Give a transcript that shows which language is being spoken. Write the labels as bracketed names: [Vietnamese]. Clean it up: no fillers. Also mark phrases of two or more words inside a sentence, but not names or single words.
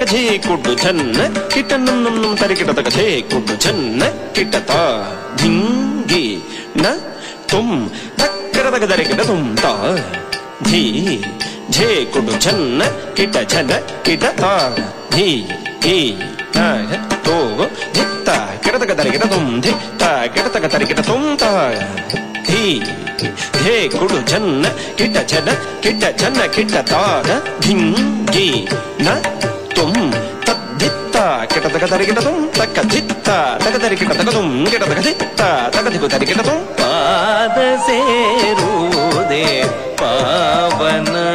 [Kannada] ಝೇ ಕೊಡು ಝನ್ನ ಕಿಟ ನಂ ನಂ ನಂ ತರಿಕಿಟ ತಕ ಝೇ ಕೊಡು ಝನ್ನ ಕಿಟ ತಾ ಧಿಂಗಿ ನ ತುಂ ತಕ್ಕರ ತಕ ತರಿಕಿಟ ತುಂ ತಾ ಧೀ ಝೇ ಕೊಡು ಝನ್ನ ಕಿಟ ಝನ ಕಿಟ ತಾ ಧೀ ಹೀ ತೋ ಧಿತ್ತ ಕಿಟತಕ ತರಿಕಿಟ ತುಂ ಧಿತ್ತ ಕಿಟತಕ ತರಿಕಿಟ ತುಂ ತಾ ಧೀ ಧೇ ಕೊಡು ಝನ್ನ ಕಿಟ ಝನ ಕಿಟ ಝನ ಕಿಟ ತಾಗ ಧಿಂಗಿ ನ ತುಂ ತದ್ಧಿತ್ತ ಕಿಟತಕ ತರಿಕಿಟ ತುಂ ತಕ್ಕ ಧಿತ್ತ ತಕ ತರಿಕಿಟ ತಕ ತುಂ ಕಿಟತಕ ಧಿತ್ತ ತಕ ಧಿಕು ತರಿಕಿಟ ತುಂ ಪಾದ ಸೇರುವುದೇ ಪಾವನ